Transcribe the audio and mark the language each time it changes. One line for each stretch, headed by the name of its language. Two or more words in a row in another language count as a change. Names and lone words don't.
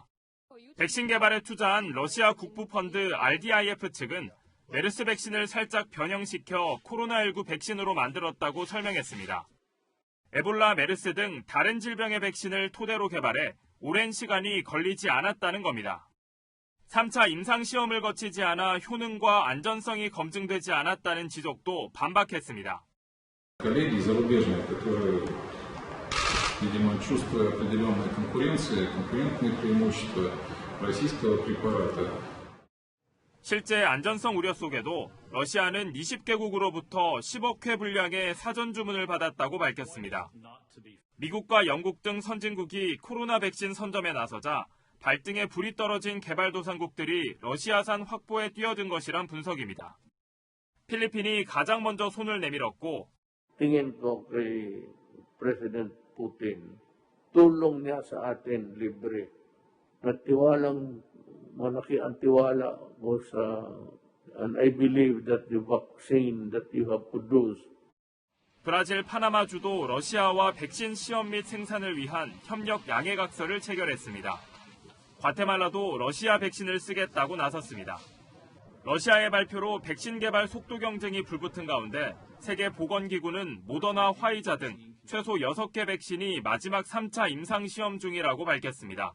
Korean: 백신 개발에 투자한 러시아 국부펀드 RDIF 측은 메르스 백신을 살짝 변형시켜 코로나19 백신으로 만들었다고 설명했습니다. 에볼라, 메르스 등 다른 질병의 백신을 토대로 개발해 오랜 시간이 걸리지 않았다는 겁니다. 3차 임상시험을 거치지 않아 효능과 안전성이 검증되지 않았다는 지적도 반박했습니다.
Russian: Коллеги зарубежные, которые, видимо, чувствуя определенные конкурентные преимущества российского препарата.
Korean: 실제 안전성 우려 속에도 러시아는 20개국으로부터 10억 회 분량의 사전 주문을 받았다고 밝혔습니다. 미국과 영국 등 선진국이 코로나 백신 선점에 나서자 발등에 불이 떨어진 개발도상국들이 러시아산 확보에 뛰어든 것이란 분석입니다. 필리핀이 가장 먼저 손을 내밀었고
Filipino: tingin ko kay President Putin, tulong niya sa atin libre. Nagtiwalang malaki ang tiwala mo sa,
English: and I believe that the vaccine that you have produced.
Korean: 브라질 파나마주도 러시아와 백신 시험 및 생산을 위한 협력 양해각서를 체결했습니다. 과테말라도 러시아 백신을 쓰겠다고 나섰습니다. 러시아의 발표로 백신 개발 속도 경쟁이 불붙은 가운데 세계보건기구는 모더나, 화이자 등 최소 6개 백신이 마지막 3차 임상시험 중이라고 밝혔습니다.